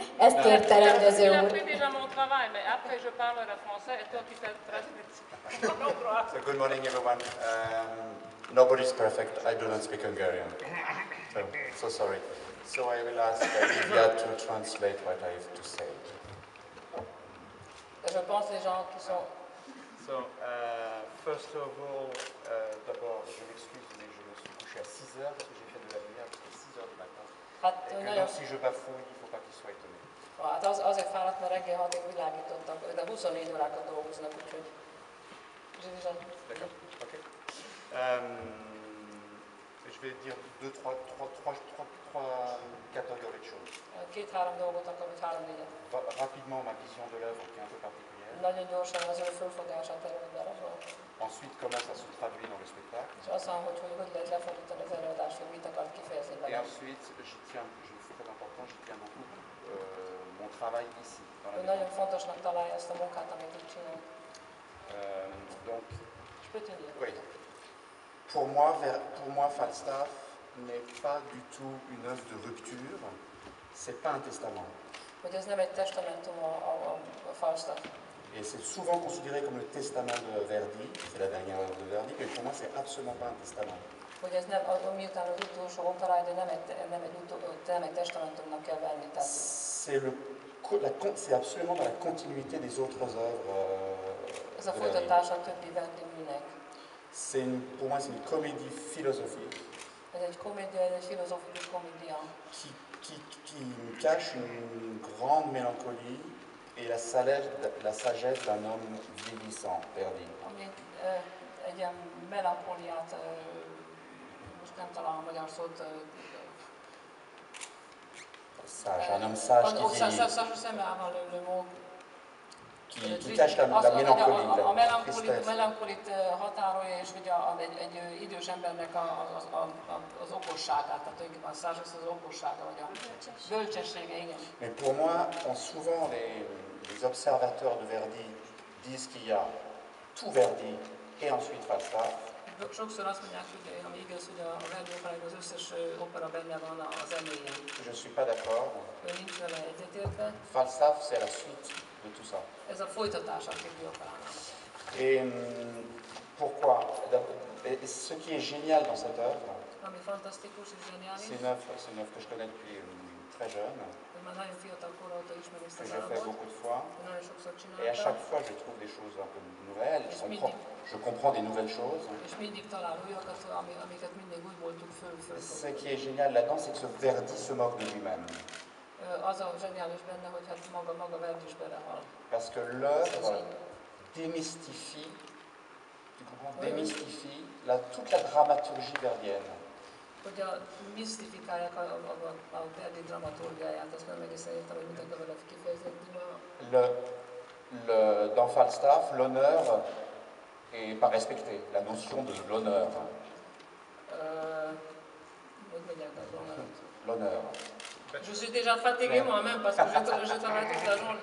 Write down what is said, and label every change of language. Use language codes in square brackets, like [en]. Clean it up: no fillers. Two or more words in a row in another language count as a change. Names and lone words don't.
[hu] Ezt kérte rendező [fr] Il a [hu] úr. [fr] pris déjà mon travail, mais après je parlerai français et toi tu fais traduction. [en] So good morning, everyone. Nobody's perfect. I do not speak Hungarian. So sorry. So I will ask Olivia to translate what I have to say. [fr] Je pense les gens qui sont... [en] So, first of all, [fr] d'abord, je m'excuse, mais je me suis couché à 6 heures parce que j'ai fait de la lumière jusqu'à 6 heures du matin. Et que donc, si je bafouille, il ne faut pas qu'il soit étonné. [hu] Hát azért fáradt, mert reggel 6-ig világítottak, de 24 órákat dolgoznak, úgyhogy... [fr] D'accord, ok. Je vais dire trois catégories de choses. [hu] Két-három dolgot akarok, 3-4-et. [fr] Rapidement, ma vision de l'œuvre qui est un peu particulière. [hu] Nagyon gyorsan az ő fölfogását erről darabról. [fr] Ensuite, comment ça se traduit dans le spectacle. [hu] És azt mondom, hogy lehet lefordítani az előadást, hogy mit akar kifejezni [fr] Et [hu] vele. [fr] ensuite, c'est très important, j'y tiens beaucoup mon travail ici. Dans la [hu] Nagyon fontosnak találja ezt a munkát, amit itt csinál. [fr] Donc, Je peux te dire. oui. Pour moi, Falstaff n'est pas du tout une œuvre de rupture, c'est pas un testament. [hu] Hogy ez nem egy testamentum a Falstaff. [fr] Et c'est souvent considéré comme le testament de Verdi, c'est la dernière œuvre de Verdi, mais pour moi, c'est absolument pas un testament. [hu] Hogy ez nem, miután az utolsó operája, de nem egy testamentumnak kell venni. [fr] C'est absolument dans la continuité des autres œuvres. [hu] Ez a folytatása a többi Verdi műnek. [fr] Pour moi, c'est une comédie philosophique. [hu] Ez egy komédia, egy filozófikus komédia. [fr] Qui cache une grande mélancolie et la sagesse d'un homme vieillissant, Verdi. [hu] Ami egy ilyen melankóliát, most nem találom a magyar szót. [fr] Sage, un homme sage qui cache la mélancolie. [hu] A melankolit határolja, és ugye egy idős embernek az okosságát, tehát tulajdonképpen a sage az okossága, vagy a bölcsessége, igen. [fr] Mais pour moi, souvent les observateurs de Verdi disent qu'il y a tout Verdi et ensuite Falstaff. [hu] Sokszor azt mondják, hogy ami igaz, hogy a Verdi operákban az összes opera benne van a zenéjén. [fr] Je ne suis pas d'accord. [hu] Ő nincs vele egyetértve. [fr] Falstaff, c'est la suite de tout ça. [hu] Ez a folytatása a többi operának. [fr] Et pourquoi? Et ce qui est génial dans cette œuvre, [hu] Ami fantasztikus és zseniális. [fr] c'est une œuvre que je connais depuis très jeune. [hu] Már nagyon fiatal kor óta ismeri ezt [fr] Que [hu] a [fr] je fais [hu] darabot. [fr] beaucoup de fois. [hu] Nagyon sokszor [fr] Et à chaque [hu] csináltam. [fr] fois, je trouve des choses un peu nouvelles. Je comprends des nouvelles choses. [hu] És mindig talál újakat, amiket mindig úgy voltunk föl. [fr] Ce qui est génial là-dedans, c'est que ce Verdi se moque de lui-même. [hu] Az a zseniális benne, hogy hát maga Verdi is belehal. [fr] Parce que l'œuvre démystifie, tu comprends, démystifie toute la dramaturgie verdienne. [hu] Hogy misztifikálják a Verdi dramaturgiáját, azt nem egészen értem, hogy mit akar vele kifejezni. [fr] Dans Falstaff, l'honneur est pas respecté, la notion de l'honneur. L'honneur. Je suis déjà fatigué moi-même parce que je travaille toute la journée.